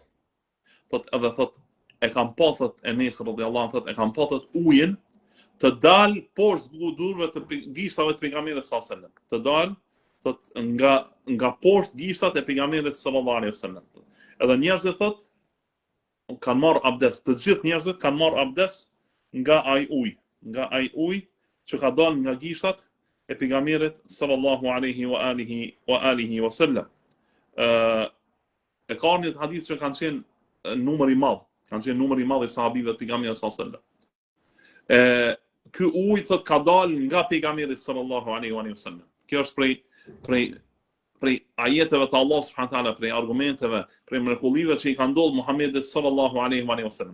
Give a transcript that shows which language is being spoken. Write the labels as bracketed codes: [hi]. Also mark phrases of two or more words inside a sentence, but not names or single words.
[sq] Thot e kanë pa thot Enes [ar] رضي الله عنه, [sq] thot e kanë pa thot ujin të dal poshtë gudurve të gishtave të pejgamberit [ar] صلى الله عليه وسلم. [sq] Të dal thot nga poshtë gishtat e pejgamberit [ar] صلى الله عليه وسلم. [sq] Edhe njerëzit thot kanë marrë abdest. Të gjithë njerëzit kanë marrë abdest nga ai ujë që ka dalë nga gishtat e pejgamberit [ar] صلى الله عليه وآله وسلم. [sq] E ka një hadith që kanë qenë numër i madh, i sahabive të pejgamberit [ar] صلى الله عليه وسلم. [sq] Ky ujë thot ka dalë nga pejgamberi [ar] صلى الله عليه وسلم. [sq] Kjo është prej ajeteve të [ar] الله سبحانه وتعالى, [sq] prej argumenteve, prej mrekullive që i ka ndodhur Muhamedit [ar] صلى الله عليه وسلم.